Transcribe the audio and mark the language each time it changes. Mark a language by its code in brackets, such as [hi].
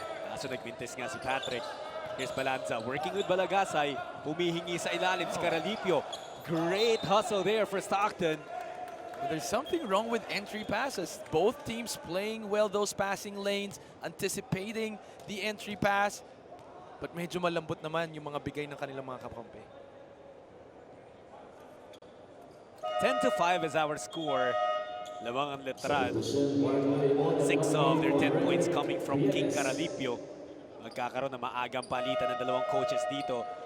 [tl] Kaso nagmintis nga si Patrick. [en] Here's Balanza working with Balagasay. [tl] Humihingi sa ilalim [en] si Caralipio. Great hustle there for Stockton. But there's something wrong with entry passes. Both teams playing well those passing lanes, anticipating the entry pass. [tl] But medyo malambot naman yung mga bigay ng kanilang mga kakampi. [en] 10-5 is our score. [tl] Lamang ang Letran. [en] 6 of their 10 points coming from King Caralipio. [tl] Magkakaroon na maagang palitan ng dalawang coaches dito.